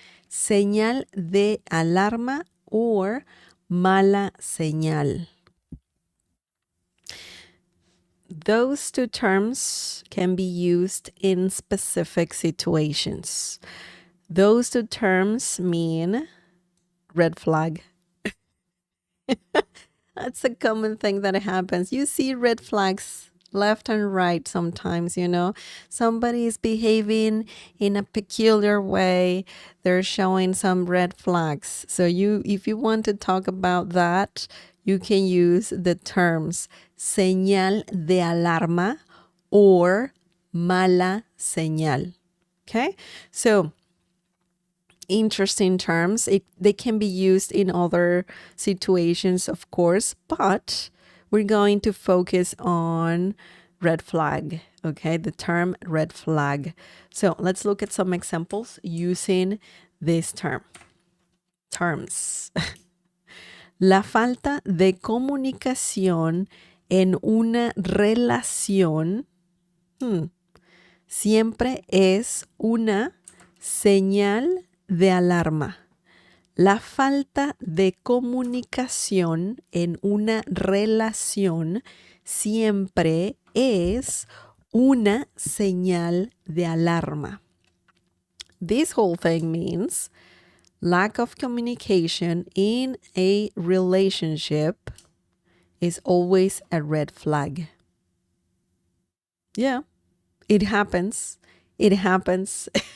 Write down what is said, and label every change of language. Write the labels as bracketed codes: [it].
[es] Señal de alarma or mala señal. [en] Those two terms can be used in specific situations. Those two terms mean red flag. That's a common thing that happens. You see red flags left and right sometimes, you know. Somebody is behaving in a peculiar way. They're showing some red flags. So if you want to talk about that, you can use the terms señal de alarma or mala señal. Okay? So interesting terms. They can be used in other situations, of course, but we're going to focus on red flag, okay? The term red flag. So let's look at some examples using this terms. [es] La falta de comunicación en una relación siempre es una señal de alarma. La falta de comunicación en una relación siempre es una señal de alarma. [en] This whole thing means lack of communication in a relationship is always a red flag. Yeah, it happens. It happens.